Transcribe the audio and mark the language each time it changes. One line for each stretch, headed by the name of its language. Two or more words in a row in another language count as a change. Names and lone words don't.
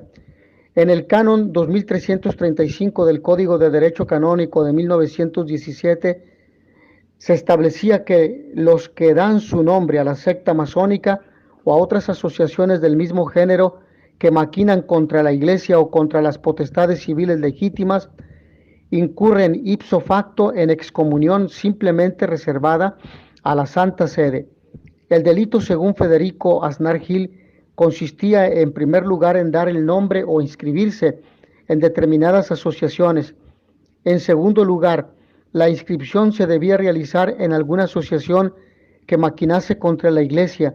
Spanish: En el canon 2335 del Código de Derecho Canónico de 1917 se establecía que los que dan su nombre a la secta masónica o a otras asociaciones del mismo género que maquinan contra la Iglesia o contra las potestades civiles legítimas, incurren
Latin: ipso facto
Spanish: en excomunión simplemente reservada a la Santa Sede. El delito, según Federico Aznar Gil, consistía en primer lugar en dar el nombre o inscribirse en determinadas asociaciones. En segundo lugar, la inscripción se debía realizar en alguna asociación que maquinase contra la Iglesia.